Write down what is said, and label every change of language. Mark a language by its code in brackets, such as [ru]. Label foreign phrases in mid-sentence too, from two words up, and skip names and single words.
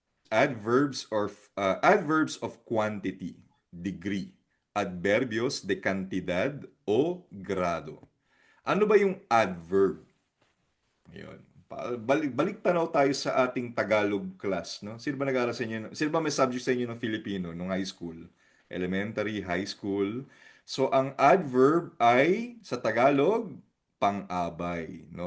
[en] Adverbs of quantity, degree. [es] Adverbios de cantidad o grado. [tl] Ano ba yung adverb? Ayun. Balik tanaw tayo sa ating Tagalog class, no? Sino ba nag-aaral sa inyo? Sino ba may subject sa inyo ng Filipino nung [en] high school? Elementary, high school. [tl] So ang adverb ay sa Tagalog pang-abay, no?